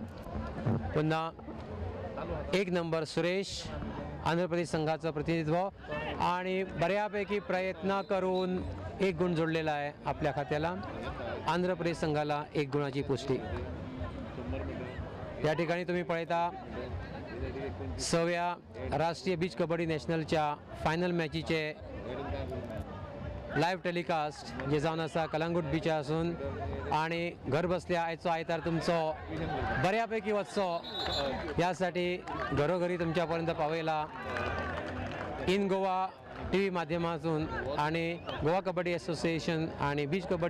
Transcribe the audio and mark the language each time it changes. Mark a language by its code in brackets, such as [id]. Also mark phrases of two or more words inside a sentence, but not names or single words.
[mr] पुन्हा 1 नंबर सुरेश आंध्र प्रदेश संघाचं प्रतिनिधित्व आणि बऱ्यापैकी प्रयत्न करून 1 गुण जोडलेला आहे आपल्या खात्याला. आंध्र प्रदेश संघाला 1 गुणाची पुष्टी. [kok] या ठिकाणी तुम्ही पळता 6व्या राष्ट्रीय बीच कबड्डी नॅशनलच्या फायनल मॅचीचे [en] live telecast [kok] जे जावन आसा कलंगूट बीच असून आणि घर बसल्या आयचो आयतार तुमचो बऱ्यापैकी वचचो यासाठी घरोघरी तुमच्यापर्यंत पावयला इन गोवा TV माध्यमातून आणि गोवा कबड्डी असोसिएशन आणि बीच कबड्डी